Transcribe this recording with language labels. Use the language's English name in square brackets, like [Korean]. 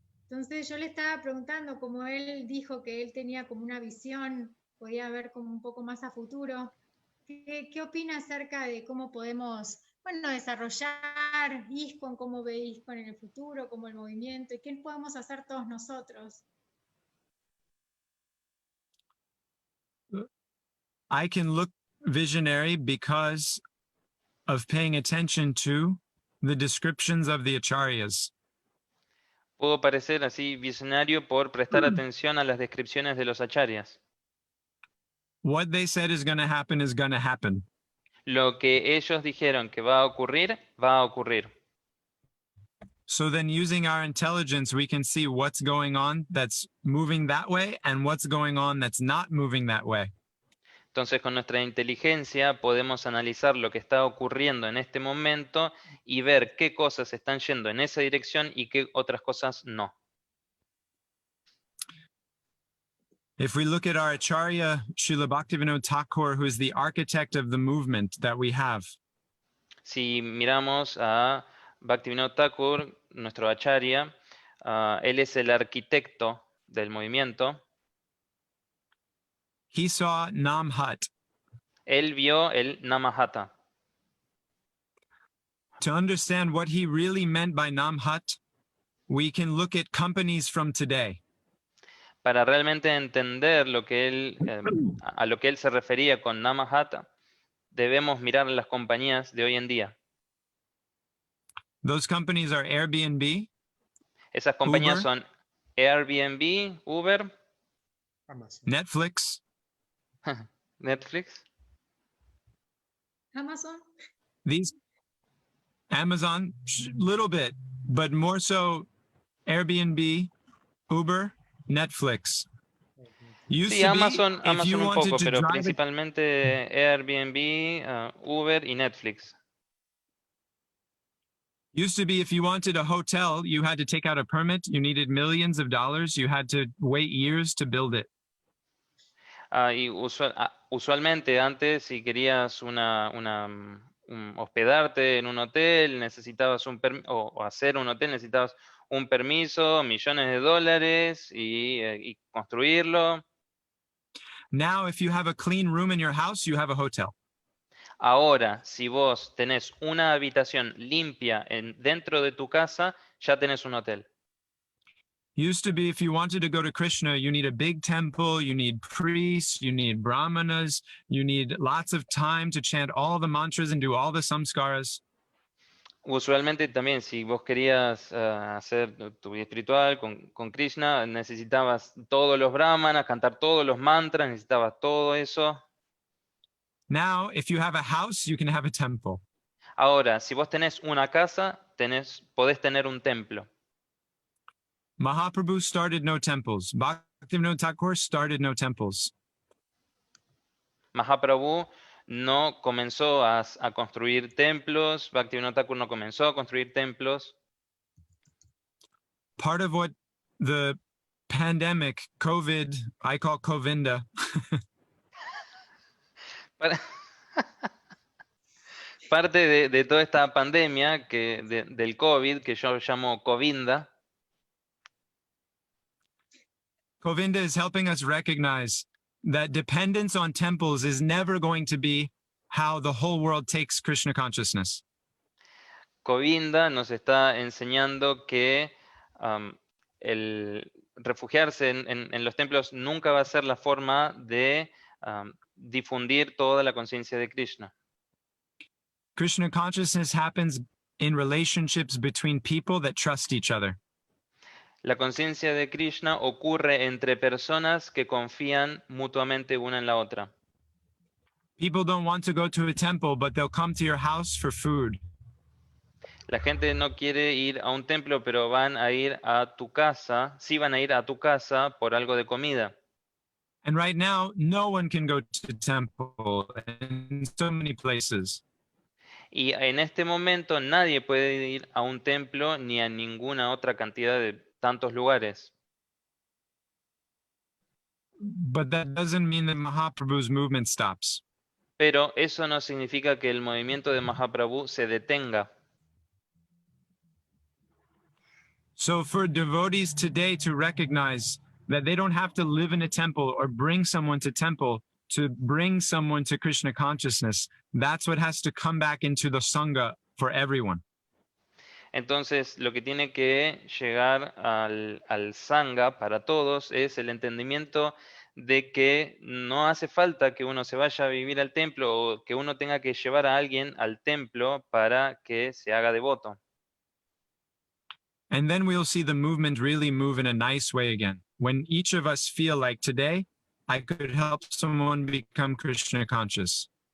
[Spanish] Entonces yo le estaba preguntando, como él dijo que él tenía como una visión, podía ver como un poco más a futuro, ¿qué opina acerca de cómo podemos, desarrollar ISKCON, cómo ve ISKCON en el futuro, como el movimiento, y qué podemos hacer todos nosotros? [English] I can look visionary because of paying attention to the descriptions of the acharyas. [Spanish] Puedo parecer así visionario por prestar atención a las descripciones de los acharyas. [English] What they said is going to happen is going to happen. [Spanish] Lo que ellos dijeron que va a ocurrir, va a ocurrir. [English] So then using our intelligence, we can see what's going on that's moving that way and what's going on that's not moving that way. [Spanish] Entonces, con nuestra inteligencia podemos analizar lo que está ocurriendo en este momento y ver qué cosas están yendo en esa dirección y qué otras cosas no. [English] If we look at our Acharya, Srila Bhaktivinoda Thakur, who is the architect of the movement that we have, [Spanish] Si miramos a Bhaktivinoda Thakur, nuestro acharya, él es el arquitecto del movimiento. [English] he saw Namhat. [Spanish] Él vio el Namahata. [English] To understand what he really meant by Namhat, we can look at companies from today. [Spanish] Para realmente entender lo que él, a lo que él se refería con Namahata, debemos mirar las compañías de hoy en día. [English] Those companies are Airbnb, [Spanish] Esas compañías [English] Uber. [Spanish] son Airbnb, Uber, [English] Amazon. Netflix. [Spanish] Netflix. Amazon. [English] These Amazon, little bit, but more so Airbnb, Uber, Netflix. Used [Spanish] Sí, [English] to be, [Spanish] Amazon, [English] if [Spanish] Amazon [English] you [Spanish] un [English] wanted [Spanish] poco, [English] to [Spanish] pero [English] drive a, [Spanish] principalmente Airbnb, Uber y Netflix. [English] used to be if you wanted a hotel, you had to take out a permit. You needed millions of dollars. You had to wait years to build it. [Spanish] Y usualmente antes, si querías hospedarte en un hotel, necesitabas o hacer un hotel, necesitabas un permiso, millones de dólares y construirlo. [English] Now, if you have a clean room in your house, you have a hotel. [Spanish] Ahora, si vos tenés una habitación limpia dentro de tu casa, ya tenés un hotel. [English] Used to be if you wanted to go to Krishna, you need a big temple, you need priests, you need brahmanas, you need lots of time to chant all the mantras and do all the samskaras. [Spanish] Usualmente también, si vos querías hacer tu vida espiritual con Krishna, necesitabas todos los brahmanas, cantar todos los mantras, necesitabas todo eso. [English] Now, if you have a house, you can have a temple. [Spanish] Ahora, si vos tenés una casa, podés tener un templo. [English] Mahaprabhu started no temples. Bhaktivinoda Thakur started no temples. [Spanish] Mahaprabhu no comenzó a construir templos, Bhaktivinoda Thakur no comenzó a construir templos. [English] Part of what the pandemic, COVID, I call Covinda, [Spanish] Parte de toda esta pandemia del COVID, que yo llamo Covinda, [English] Covinda is helping us recognize that dependence on temples is never going to be how the whole world takes Krishna consciousness. [Spanish] Covinda nos está enseñando que el refugiarse en los templos nunca va a ser la forma de difundir toda la conciencia de Krishna. [English] Krishna consciousness happens in relationships between people that trust each other. [Spanish] La conciencia de Krishna ocurre entre personas que confían mutuamente una en la otra. [English] People don't want to go to a temple, but they'll come to your house for food. [Spanish] La gente no quiere ir a un templo, pero van a ir a tu casa, sí van a ir a tu casa por algo de comida. [English] And right now, no one can go to temple in so many places. [Spanish] Y en este momento nadie puede ir a un templo ni a ninguna otra cantidad de tantos lugares. [English] But that doesn't mean that Mahaprabhu's movement stops. [Spanish] Pero eso no significa que el movimiento de Mahaprabhu se detenga. [English] So for devotees today to recognize that they don't have to live in a temple or bring someone to temple to bring someone to Krishna consciousness, that's what has to come back into the Sangha for everyone. [Spanish] Entonces, lo que tiene que llegar al Sangha para todos es el entendimiento de que no hace falta que uno se vaya a vivir al templo o que uno tenga que llevar a alguien al templo para que se haga devoto. [English] And then we'll see the movement really move in a nice way again. When each of us feel like today, I could help someone become Krishna conscious.